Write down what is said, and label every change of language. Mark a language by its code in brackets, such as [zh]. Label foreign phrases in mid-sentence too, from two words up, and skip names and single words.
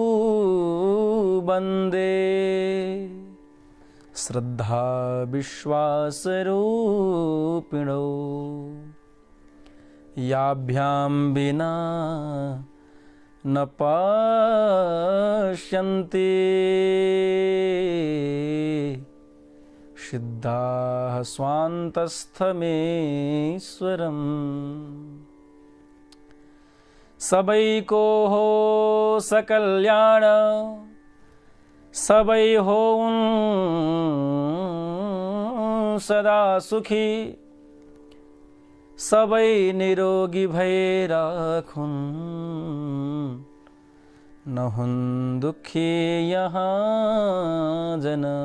[sa] वन्दे श्रद्धा विश्वासरूपिणौ याभ्यां विना न पश्यन्ति सिद्धाः स्वान्तस्थमेश्वरम्। [ne] सबै को हो सकल्याण सबै हो सदा सुखी सबै निरोगी भई राखुन् न हुन् दुखी यहाँ जन।